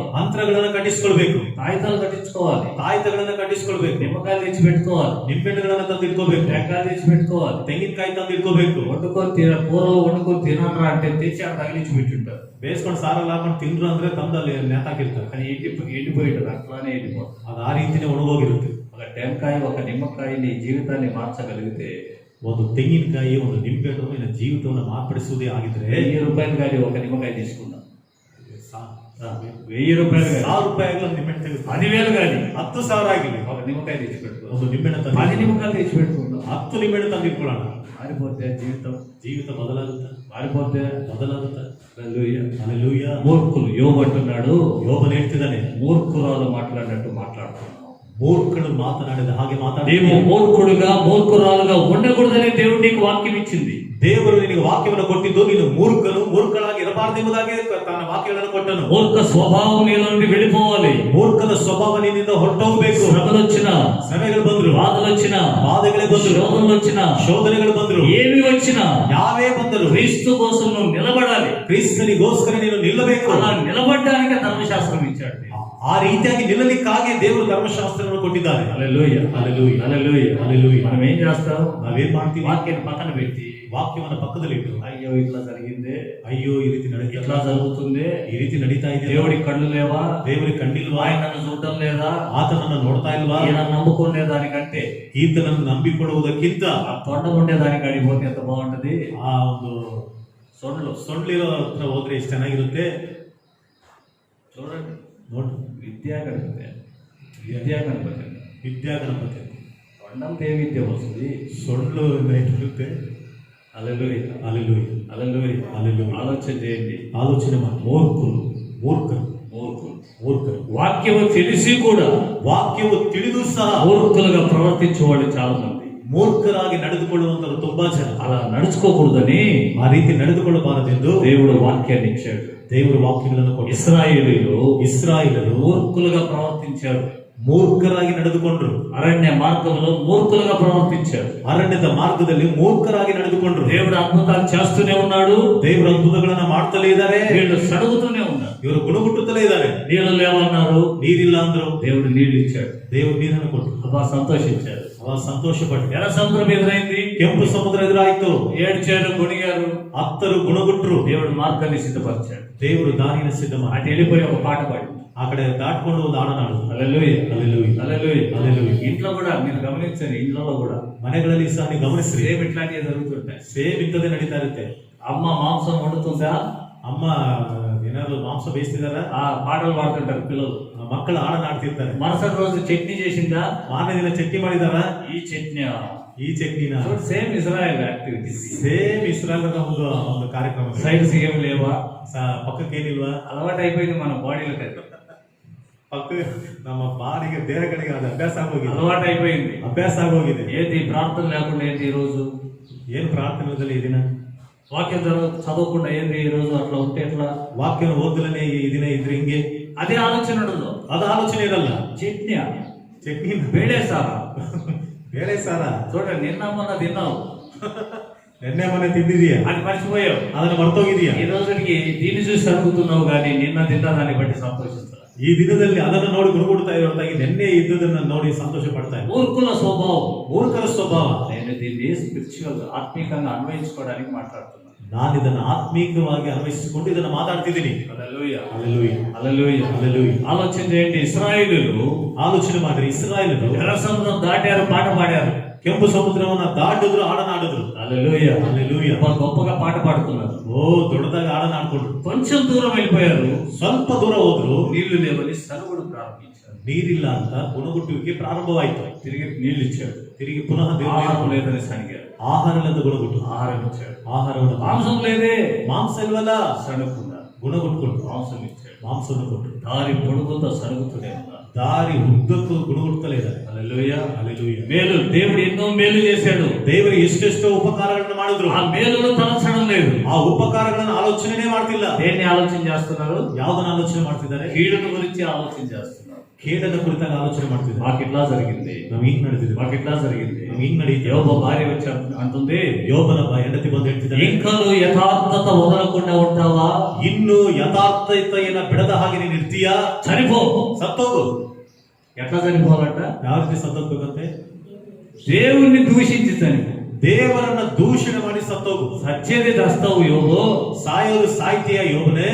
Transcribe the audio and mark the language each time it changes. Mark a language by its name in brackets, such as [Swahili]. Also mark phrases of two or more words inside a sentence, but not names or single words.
[Kannada] ಮಂತ್ರಗಳನ್ನ ಕಟ್ಟಿಸ್ಕೊಳ್ಬೇಕು, [Telugu] కాగితాలు కట్టించుకోవాలి, [Kannada] ತಾಯ್ತಗಳನ್ನ ಕಟ್ಟಿಸ್ಕೊಳ್ಬೇಕು, [Telugu] నిమ్మకాయలు తెచ్చి పెట్టుకోవాలి, [Kannada] ನಿಂಬೆಹಣ್ಣುಗಳನ್ನ ತಂದು ಇಟ್ಕೋಬೇಕು, [Telugu] టెంకాయలు తెచ్చి పెట్టుకోవాలి, [Kannada] ತೆಂಗಿನಕಾಯಿ ತಂದು ಇಟ್ಕೋಬೇಕು. [Telugu] వండుకొని కూరలు వండుకొని తినరా అంటే తెచ్చి అక్కడ తగిలించి పెట్టింటారు. [Kannada] ಬೇಯಿಸ್ಕೊಂಡು ಸಾರಲ್ಲಿ ಹಾಕೊಂಡು ತಿಂದ್ರು ಅಂದ್ರೆ ತಂದಲ್ಲಿ ನೇತಾಕಿರ್ತಾರೆ. [Telugu] కానీ ఎండిపోయింటారు, అట్లానే ఎండిపోతుంది. [Kannada] ಅದು ಆ ರೀತಿನೇ ಒಣಗೋಗಿರುತ್ತೆ. [Telugu] ఒక టెంకాయ, ఒక నిమ్మకాయ నీ జీవితాన్ని మార్చగలిగితే, [Kannada] ಒಂದು ತೆಂಗಿನಕಾಯಿ, ಒಂದು ನಿಂಬೆಹಣ್ಣು ನಿನ್ನ ಜೀವಿತವನ್ನು ಮಾರ್ಪಡಿಸುವುದೇ ಆಗಿದ್ರೆ, [Telugu] 1000 రూపాయలు కానీ ఒక నిమ్మకాయ తీసుకుందాం, 1000 రూపాయలు కానీ, [Kannada] 1000 ರೂಪಾಯಿಗೆ ಒಂದು ನಿಂಬೆಹಣ್ಣು ತೆಗೆದು [Telugu] 10,000 కానీ, [Kannada] 10,000 ಆಗಲಿ, [Telugu] ఒక నిమ్మకాయ తెచ్చి పెట్టుకో, [Kannada] ಒಂದು ನಿಂಬೆಹಣ್ಣು 10 ತಂದು [Telugu] నిమ్మకాయలు తెచ్చి పెట్టుకుందాం. [Kannada] 10 ನಿಂಬೆಹಣ್ಣು ತಂದು ಇಟ್ಕೊಳ್ಳೋಣ. [Telugu] మారిపోతే జీవితం, [Kannada] ಜೀವಿತ ಬದಲಾಗುತ್ತೆ, [Telugu] మారిపోతే. [Kannada] ಬದಲಾಗುತ್ತೆ. [Telugu] హల్లెలూయా. [Kannada] ಹಲ್ಲೆಲೂಯಾ. [Telugu] మూర్ఖులు, యోబు అంటున్నాడు, [Kannada] ಯೋಬನು ಹೇಳ್ತಿದ್ದಾನೆ, [Telugu] మూర్ఖురాలు మాట్లాడినట్టు మాట్లాడుతున్నావు. [Kannada] ಮೂರ್ಖಳು ಮಾತನಾಡಿದ ಹಾಗೆ [Telugu] నీవు [Kannada] ಮಾತಾಡಿ. [Telugu] మూర్ఖుడుగా, మూర్ఖురాలుగా ఉండకూడదని దేవుడు నీకు వాక్యం ఇచ్చింది. [Kannada] ದೇವರು ನಿನಗೆ ವಾಕ್ಯವನ್ನು ಕೊಟ್ಟಿದ್ದು, ನೀನು ಮೂರ್ಖಳಾಗಿ ಇರಬಾರದೆಂಬುದಾಗಿ ತನ್ನ ವಾಕ್ಯಗಳನ್ನು ಕೊಟ್ಟನು. [Telugu] మూర్ఖ స్వభావం నీలో నుండి వెళ్ళిపోవాలి. [Kannada] ಮೂರ್ಖದ ಸ್ವಭಾವ ನಿನ್ನಿಂದ ಹೊರಟೋಗ್ಬೇಕು. [Telugu] శ్రమలు వచ్చినా, [Kannada] ಶ್ರಮೆಗಳು ಬಂದ್ರು, [Telugu] బాధలు వచ్చినా, [Kannada] ಬಾಧೆಗಳೇ ಬಂದ್ರು, [Telugu] శోధనలు వచ్చినా, [Kannada] ಶೋಧನೆಗಳು ಬಂದ್ರು, [Telugu] ఏమి వచ్చినా [Kannada] ಯಾವೇ ಬಂದರು [Telugu] క్రీస్తు కోసం నువ్వు నిలబడాలి. [Kannada] ಕ್ರಿಸ್ತನಿಗೋಸ್ಕರ ನೀನು ನಿಲ್ಲಬೇಕು. [Telugu] అలా నిలబడడానికి ధర్మశాస్త్రం ఇచ్చాడు. [Kannada] ಆ ರೀತಿಯಾಗಿ ನಿಲ್ಲಲಿಕ್ಕಾಗಿ ದೇವರು ಧರ್ಮಶಾಸ್ತ್ರವನ್ನು ಕೊಟ್ಟಿದ್ದಾರೆ. [Telugu] హల్లెలూయా, హల్లెలూయా, హల్లెలూయా, హల్లెలూయా. మనం ఏం చేస్తాం? [Kannada] ನಾವೇನ್ ಮಾಡ್ತೀವಿ? [Telugu] వాక్యాన్ని పక్కన పెట్టి, [Kannada] ವಾಕ್ಯವನ್ನು ಪಕ್ಕದಲ್ಲಿಟ್ಟು, [Telugu] అయ్యో ఇట్లా జరిగింది, [Kannada] ಅಯ್ಯೋ ಈ ರೀತಿ ನಡೀತಾ, [Telugu] ఇట్లా జరుగుతుంది, [Kannada] ಈ ರೀತಿ నಡೀತಾ ಇದೆ, [Telugu] దేవుడి కళ్ళు లేవా, [Kannada] ದೇವರಿಗೆ ಕಂಡಿಲ್ವಾ, [Telugu] ఆయన నన్ను చూడటం లేదా, [Kannada] ಆತನನ್ನು ನೋಡ್ತಾ ಇಲ್ವಾ, [Telugu] ఈయన నమ్ముకునే దానికంటే [Kannada] ಈತನನ್ನು ನಂಬಿಕೊಳ್ಳುವುದಕ್ಕಿಂತ [Telugu] ఆ తొండ ఉండేదానికి అడిగిపోతే ఎంత బాగుంటది. [Kannada] ಆ ಒಂದು [Telugu] సొండ్లు [Kannada] ಸೊಂಡ್ಲಿರೋ ಹತ್ರ ಹೋದ್ರೆ ಎಷ್ಟು ಚೆನ್ನಾಗಿರುತ್ತೆ. [Telugu] చూడండి, [Kannada] ನೋಡು, [Telugu] విద్యా గణపతి [Kannada] ವಿದ್ಯಾ ಗಣಪತಿ, [Telugu] తొండంతో ఏ విద్య వస్తుంది? [Kannada] ಸೊಂಡ್ಲು ಇರುತ್ತೆ. [Telugu] హల్లెలూయా, హల్లెలూయా, హల్లెలూయా. హల్లెలూయా. ఆలోచన చేయండి, [Kannada] ಆಲೋಚನೆ ಮಾಡಿ. [Telugu] మూర్ఖులు, [Kannada] ಮೂರ್ಖರು, [Telugu] మూర్ఖులు [Kannada] ಮೂರ್ಖರು, [Telugu] వాక్యము తెలిసి కూడా [Kannada] ವಾಕ್ಯವು ತಿಳಿದು ಸಹ [Telugu] మూర్ఖులుగా ప్రవర్తించే వాళ్ళు చాలా మంది. [Kannada] ಮೂರ್ಖರಾಗಿ ನಡೆದುಕೊಳ್ಳುವಂತರು ತುಂಬಾ ಜನ. [Telugu] అలా నడుచుకోకూడదని [Kannada] ಆ ರೀತಿ ನಡೆದುಕೊಳ್ಳಬಾರದೆಂದು [Telugu] దేవుడు వాక్యాన్ని ఇచ్చాడు. [Kannada] ದೇವರು ವಾಕ್ಯಗಳನ್ನು ಕೊಟ್ಟು [Telugu] ఇశ్రాయేలీయులు [Kannada] ಇಸ್ರಾಯೇಲರು [Telugu] మూర్ఖులుగా ప్రవర్తించారు. [Kannada] ಮೂರ್ಖರಾಗಿ ನಡೆದುಕೊಂಡ್ರು. [Telugu] అరణ్య మార్గంలో మూర్ఖులుగా ప్రవర్తించారు. [Kannada] ಅರಣ್ಯದ ಮಾರ್ಗದಲ್ಲಿ ಮೂರ್ಖರಾಗಿ ನಡೆದುಕೊಂಡ್ರು. [Telugu] దేవుడు అద్భుతాలు చేస్తూనే ఉన్నాడు. [Kannada] ದೇವರು ಅದ್ಭುತಗಳನ್ನ ಮಾಡ್ತಲೇ ಇದ್ದಾರೆ. [Telugu] వీళ్ళు సడుగుతూనే ఉన్నారు. [Kannada] ಇವರು ಗುಣಗುಟ್ಟುತ್ತಲೇ ಇದ್ದಾರೆ. [Telugu] నీళ్ళు లేవన్నారు, [Kannada] ನೀರಿಲ್ಲ ಅಂದ್ರು, [Telugu] దేవుడు నీళ్లు ఇచ్చాడు. [Kannada] ದೇವರು ನೀರನ್ನು ಕೊಟ್ಟರು. [Telugu] అబ్బా సంతోషించారు. [Kannada] ಅವ ಸಂತೋಷಪಟ್ಟರು. [Telugu] ఎర్ర సముద్రం ఎదురైంది, [Kannada] ಕೆಂಪು ಸಮುದ್ರ ಎದುರಾಯ್ತು. [Telugu] ఏడ్చారు, కొనిగారు. [Kannada] ಹತ್ತರು ಗುಣಗುಟ್ರು. [Telugu] దేవుడు మార్గాన్ని సిద్ధపరిచాడు. [Kannada] ದೇವರು ದಾರಿನ ಸಿದ್ಧ ಮಾಡಿ [Telugu] అటు వెళ్ళిపోయి ఒక పాట పాడి [Kannada] ಆ ಕಡೆ ದಾಟ್ಕೊಂಡು ಒಂದು ಹಾಡನಾಡು. [Telugu] హల్లెలూయా, హల్లెలూయా, హల్లెలూయా, హల్లెలూయా. ఇంట్లో కూడా మీరు గమనించండి, ఇంట్లో కూడా [Kannada] ಮನೆಗಳಲ್ಲಿ ಸಹ ನೀವು ಗಮನಿಸ್ರಿ, [Telugu] సేమ్ ఇట్లాంటివి జరుగుతుంటాయి. [Kannada] ಸೇಮ್ ಇಂಥದ್ದೇ ನಡೀತಾ ಇರುತ್ತೆ. [Telugu] అమ్మ మాంసం వండుతుందా, [Kannada] ಅಮ್ಮ ಏನಾದ್ರು ಮಾಂಸ ಬೇಯಿಸ್ತಿದಾರ, [Telugu] ఆ పాటలు పాడుతుంటారు పిల్లలు. [Kannada] ಮಕ್ಕಳು ಹಾಡನಾಡ್ತಿರ್ತಾರೆ. [Telugu] మరుసటి రోజు చట్నీ చేసిందా, [Kannada] ಮಾರನೇ ದಿನ ಚಟ್ನಿ ಮಾಡಿದಾರ, [Telugu] ఈ చట్నీ [Kannada] ಈ ಚಟ್ನಿನ. [Telugu] సేమ్ ఇజ్రాయెల్ యాక్టివిటీస్. [Kannada] ಸೇಮ್ ಇಸ್ರಾಯೇಲ್ ಒಂದು ಕಾರ್ಯಕ್ರಮ. [Telugu] సైడ్స్ ఏం లేవా, [Kannada] ಪಕ್ಕಕ್ಕೆ ಏನಿಲ್ವಾ, [Telugu] అలవాటు అయిపోయింది మన బాడీలో. [Kannada] ಪಕ್ಕ ನಮ್ಮ ಬಾಡಿಗೆ ದೇಹಗಳಿಗೆ ಅದು ಅಭ್ಯಾಸ ಆಗೋಗಿದೆ. [Telugu] అలవాటు అయిపోయింది, [Kannada] ಅಭ್ಯಾಸ ಆಗೋಗಿದೆ. [Telugu] ఏంటి ప్రార్థన లేకుండా ఏంటి ఈ రోజు, [Kannada] ಏನು ಪ್ರಾರ್ಥನೆದಲ್ಲಿ ಈ ದಿನ [Telugu] వాక్యం చదవకుండా ఏంటి ఈ రోజు, అట్లా ఉంటే ఎట్లా, [Kannada] ವಾಕ್ಯನ ಓದಲನೇ ಈ ದಿನ ಇದ್ರೆ ಹಿಂಗೆ, [Telugu] అదే ఆలోచన ఉండదు. [Kannada] ಅದು ಆಲೋಚನೆ ಇರಲ್ಲ. [Telugu] చట్నీ, [Kannada] ಚಟ್ನಿ ಬೇಳೆ సారా, ಬೇಳೆ ಸಾರ [Telugu] చూడండి, నిన్న మొన్న తిన్నావు, [Kannada] ನೆನ್ನೆ ಮೊನ್ನೆ ತಿಂದಿದೀಯಾ, [Telugu] అది మర్చిపోయావు. [Kannada] ಅದನ್ನ ಮರ್ತೋಗಿದೀಯಾ. [Telugu] ఈ రోజుకి దీన్ని చూసి అడుగుతున్నావు కానీ నిన్న తిన్న దాన్ని బట్టి సంతోషిస్తున్నా. [Kannada] ಈ ದಿನದಲ್ಲಿ ಅದನ್ನು ನೋಡಿ ಗುಣಗುಡ್ತಾ ಇರೋದಾಗಿ ನೆನ್ನೆ ಇದ್ದುದನ್ನ ನೋಡಿ ಸಂತೋಷ ಪಡ್ತಾ ಇದ್ದಾರೆ. [Telugu] మూర్ఖుల స్వభావం, [Kannada] ಮೂರ್ಖರ ಸ್ವಭಾವ. [Telugu] నేను దీన్ని స్పిరిచువల్ ఆత్మీయంగా అన్వయించుకోవడానికి మాట్లాడుతున్నాను. [Kannada] ನಾನು ಇದನ್ನು ಆತ್ಮೀಕವಾಗಿ ಅನ್ವಯಿಸಿಕೊಂಡು ಇದನ್ನು ಮಾತಾಡ್ತಿದ್ದೀನಿ. [Telugu] హల్లెలూయా, [Kannada] ಹಲ್ಲೆಲೂಯಾ, [Telugu] హల్లెలూయా, [Kannada] ಹಲ್ಲೆಲೂಯಾ. [Telugu] ఆలోచన చేయండి. ఇశ్రాయేలీయులు [Kannada] ಆಲೋಚನೆ ಮಾಡ್ರಿ, ಇಸ್ರಾಯೇಲರು [Telugu] ఎర్ర సముద్రం దాటారు, పాట పాడారు. [Kannada] ಕೆಂಪು ಸಮುದ್ರವನ್ನ ದಾಟಿದ್ರು, ಹಾಡನಾಡಿದ್ರು. [Telugu] హల్లెలూయా, [Kannada] ಹಲ್ಲೆಲೂಯಾ. [Telugu] గొప్పగా పాట పాడుతున్నారు. [Kannada] ಓ, ದೊಡ್ಡದಾಗಿ ಹಾಡನಾಡ್ಕೊಂಡ್ರು. [Telugu] కొంచెం దూరం వెళ్ళిపోయారు, [Kannada] ಸ್ವಲ್ಪ ದೂರ ಹೋದ್ರು, [Telugu] నీళ్లు లేవని సరుగుడు ప్రారంభించారు. [Kannada] ನೀರಿಲ್ಲ ಅಂತ ಗುಣಗುಟ್ಟುವಿಕೆ ಪ್ರಾರಂಭವಾಯಿತು. [Telugu] తిరిగి నీళ్లు ఇచ్చాడు. [Kannada] ತಿರುಗಿ ಪುನಃ [Telugu] ఆహారం [Kannada] ದೇವರು [Telugu] లేదని సనిగారు, [Kannada] ಆಹಾರವಿಲ್ಲದ ಗುಣಗುಟ್ಟು. [Telugu] ఆహారం ఇచ్చాడు. [Kannada] ಆಹಾರವನ್ನು [Telugu] మాంసం లేదే, [Kannada] ಮಾಂಸ ಇಲ್ವಲ್ಲ, [Telugu] సణుకున్నారు. [Kannada] ಗುಣಗುಟ್ಕೊಂಡು [Telugu] మాంసం ఇచ్చాడు. [Kannada] ಮಾಂಸವನ್ನು ಕೊಟ್ಟರು. [Telugu] దారి పొడుగుతో సరుగుతూనే ఉన్నారు. [Kannada] ದಾರಿ ಉದ್ದಕ್ಕೂ ಗುಣಗುಡ್ತಲೇ ಇದ್ದಾರೆ. [Telugu] హల్లెలూయా, [Kannada] ಹಲ್ಲೆಲೂಯಾ. [Telugu] మేలు, దేవుడు ఎన్నో మేలు చేశాడు. [Kannada] ದೇವರು ಎಷ್ಟೆಷ್ಟೋ ಉಪಕಾರಗಳನ್ನು ಮಾಡಿದ್ರು. [Telugu] ఆ మేలును తలచడం లేదు. [Kannada] ಆ ಉಪಕಾರಗಳನ್ನು ಆಲೋಚನೆ ಮಾಡ್ತಿಲ್ಲ. [Telugu] దేన్ని ఆలోచన చేస్తున్నారు, [Kannada] ಯಾವ್ದನ್ನ ಆಲೋಚನೆ ಮಾಡ್ತಿದ್ದಾರೆ, [Telugu] కీడును గురించి ఆలోచన చేస్తున్నారు. [Kannada] ಕೇಡದ ಕುರಿತಾಗಿ ಆಲೋಚನೆ ಮಾಡ್ತಿದ್ದಾರೆ. [Telugu] మాకు ఇట్లా జరిగింది, [Kannada] ನಾವು ಹಿಂಗ್ ನಡೆದಿದ್ವಿ, [Telugu] మాకు ఇట్లా జరిగింది. [Kannada] ನಾವು ಹಿಂಗ್ ನಡೀತೀವಿ. [Telugu] యోబు భార్య వచ్చి అంటుంది, [Kannada] ಯೋಬನ ಹೆಂಡತಿ ಬಂದು ಹೇಳ್ತಿದ್ದಾರೆ, [Telugu] ఇంకను యథార్థత వదలకుండా ఉంటావా, [Kannada] ಇನ್ನು ಯಥಾರ್ಥತೆಯನ್ನ ಬಿಡದ ಹಾಗೆ ನೀನು ಇರ್ತೀಯಾ, [Telugu] చనిపో. [Kannada] ಸತ್ತೋಗು. [Telugu] ఎట్లా చనిపోవాలంట, [Kannada] ಯಾವ ರೀತಿ ಸತ್ತೋಗ್ಬೇಕಂತೆ, [Telugu] దేవుణ్ణి దూషించి చనిపో. [Kannada] ದೇವರನ್ನ ದೂಷಣೆ ಮಾಡಿ ಸತ್ತೋಗು. [Telugu] సచ్చేది దస్తావు యోబు, [Kannada] ಸಾಯೋರು ಸಾಯ್ತೀಯ ಯೋಬನೇ,